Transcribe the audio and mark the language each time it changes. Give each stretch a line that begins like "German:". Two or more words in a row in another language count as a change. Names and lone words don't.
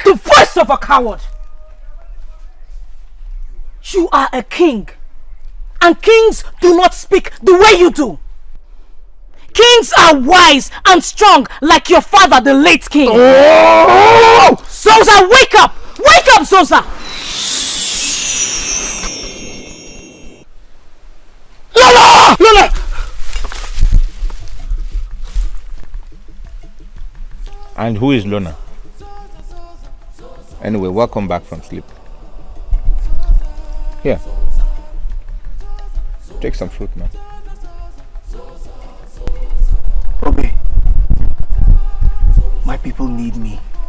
English: The voice of a coward. You are a king. And kings do not speak the way you do. Kings are wise and strong like your father, the late king. Oh! Zoza, wake up! Wake up, Zoza! Lola! Lola! And who is Lona? Anyway, welcome back from sleep. Here. Take some fruit, man. Obe, my people need me.